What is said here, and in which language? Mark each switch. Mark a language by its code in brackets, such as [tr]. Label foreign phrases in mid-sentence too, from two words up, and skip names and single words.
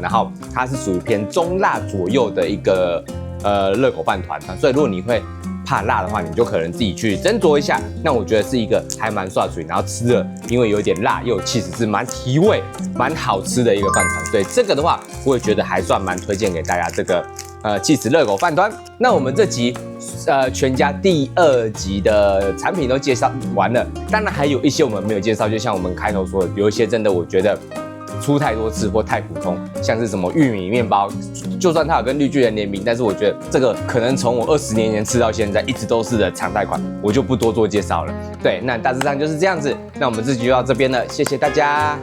[zh] 然後它是屬於偏中辣左右的一個熱狗飯糰，所以如果你會怕辣的話，你就可能自己去斟酌一下。那我覺得是一個還蠻刷嘴，然後吃了因為有點辣又有起司，是蠻提味、蠻好吃的一個飯糰。對，這個的話，我也覺得還算蠻推薦給大家這個起司熱狗飯糰。那我們這集全家第2集的產品都介紹完了，當然還有一些我們沒有介紹，就像我們開頭說的，有一些真的我覺得出太多次或太普通，像是什麼玉米麵包，就算它有跟綠巨人聯名，但是我覺得這個可能從我20年前吃到現在一直都是的常態款，我就不多做介紹了。对，那大致上就是這樣子。那我們這集就到這邊了，謝謝大家。